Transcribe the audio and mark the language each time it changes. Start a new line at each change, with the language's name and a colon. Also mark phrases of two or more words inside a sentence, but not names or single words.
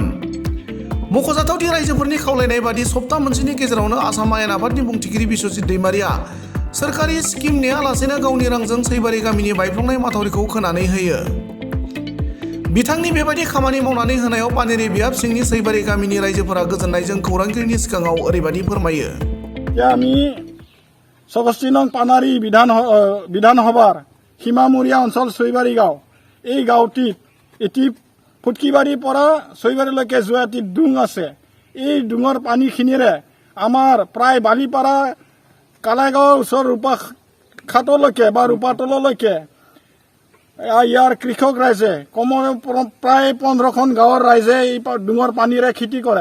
Bodo: मख'जाथावदि रायजोफोरनि खावलायनाय बादि सप्ता मोनसेनि गेजेरावनो आसाम आयेन आफादनि बुंथिगिरि बिश्वजित दैमारिया सोरखारि स्किम नेयालासेनो गावनि रांजों सैबारि गामिनि बायफ्लंनाय माथावरिखौ खोनानै होयो। बिथांनि बेबायदि खामानि मावनानै होनायाव पानेरि बियाब सिंनि सैबारि गामिनि रायजोफोरा गोजोननायजों खौरांगिरिनि सिगाङाव ओरैबायदि फोरमायो।
Assamese: আমি সমষ্টি নং পানাৰী বিধানসভাৰ সীমামূৰীয়া অঞ্চল চৈবাৰী গাঁও। এই গাঁওটিত এটি ফুটকিবাৰীৰ পৰা চৈবাৰীলৈকে যোৱা এটি ডুং আছে। এই ডুঙৰ পানীখিনিৰে আমাৰ প্ৰায় বালিপাৰা কালাইগাঁৱৰ ওচৰ ৰূপাঘাটলৈকে বা ৰূপাতললৈকে ইয়াৰ কৃষক ৰাইজে কমেও প্ৰায় 15খন গাঁৱৰ ৰাইজে এই ডুঙৰ পানীৰে খেতি কৰে।